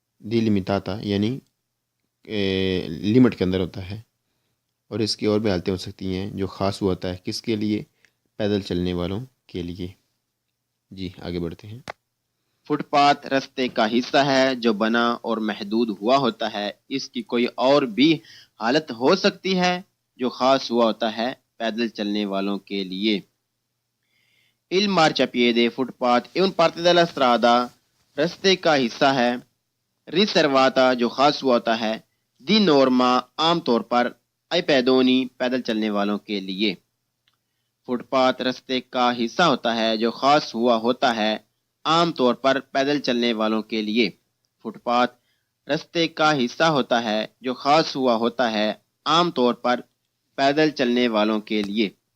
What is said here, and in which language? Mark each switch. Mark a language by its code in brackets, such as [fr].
[ur] دیلیمیتاتا یعنی لمٹ کے اندر ہوتا ہے اور اس کی اور بھی حالتیں ہو سکتی ہیں جو خاص ہوا ہوتا ہے کس کے لیے, پیدل چلنے والوں کے لیے. جی آگے بڑھتے ہیں. فٹ پاتھ رستے کا حصہ ہے جو بنا اور محدود ہوا ہوتا ہے. اس کی کوئی اور بھی حالت ہو سکتی ہے جو خاص ہوا ہوتا ہے پیدل چلنے والوں کے لیے. [it] Il marciapiede footpath è un parte della strada [ur] رستے کا حصہ ہے. [it] riservata [ur] جو خاص ہوا ہوتا ہے. [it] di norma [ur] عام طور پر. [it] ai pedoni [ur] پیدل چلنے والوں کے لیے. فٹ پاتھ رستے کا حصہ ہوتا ہے جو خاص ہوا ہوتا ہے عام طور پر پیدل چلنے والوں کے لیے. فٹ پاتھ رستے کا حصہ ہوتا ہے جو خاص ہوا ہوتا ہے عام طور پر پیدل چلنے والوں کے لیے.